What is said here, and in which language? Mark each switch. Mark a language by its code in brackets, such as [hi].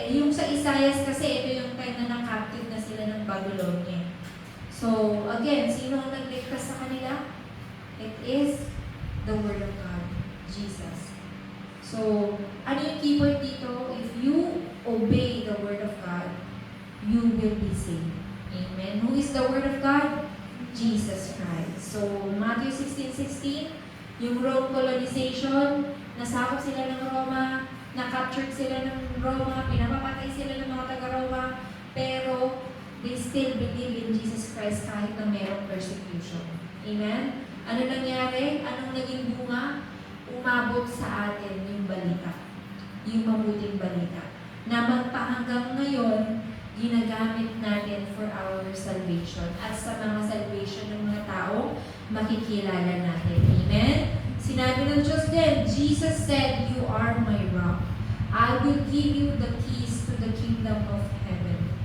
[tl] Yung sa Isaiah kasi, ito yung time na nakaptive na sila ng Babylonia. So, again, sino ang nagligtas sa kanila? [en] It is the Word of God, Jesus. So, [tl] ano yung key point dito? [en] If you obey the Word of God, you will be saved. Amen. Who is the Word of God? Jesus Christ. So, Matthew 16:16, [tl] Yung Rome colonization, nasakop sila ng Roma, na-captured sila ng Roma, pinapapatay sila ng mga taga-Roma, [en] pero they still believe in Jesus Christ [tl] kahit na mayroong persecution. Amen? Ano nangyari? Anong naging bunga? Umabot sa atin yung balita. Yung mabuting balita. Na magpahanggang ngayon, ginagamit natin for our salvation. At sa mga salvation ng mga tao, makikilala natin. Amen? Sinabi ng Diyos din, [en] Jesus said, "You are my rock. I will give you the keys to the kingdom of heaven."